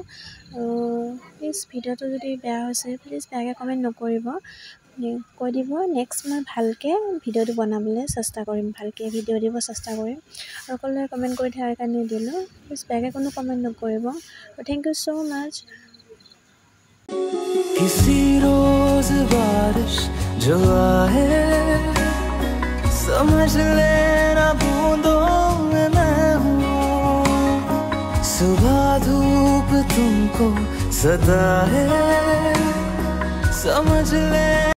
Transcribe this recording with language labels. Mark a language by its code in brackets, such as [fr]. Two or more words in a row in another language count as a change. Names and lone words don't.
[as] আৰু প্লিজ ভিডিঅ'টো যদি বেয়া হৈছে প্লিজ বেয়াকৈ কমেণ্ট নকৰিব, কৈ দিব। নেক্সট মই ভালকৈ ভিডিঅ'টো বনাবলৈ চেষ্টা কৰিম, ভালকৈ ভিডিঅ' দিব চেষ্টা কৰিম। আৰু সকলোৱে কমেণ্ট কৰি থকাৰ কাৰণে দিলোঁ, প্লিজ বেয়াকৈ কোনো কমেণ্ট নকৰিব। [en] Thank you so much. [hi] किसी रोज बारिश जो आए समझ लेना बूंदों में मैं हूँ। सुबह धूप तुमको सताए समझ ले।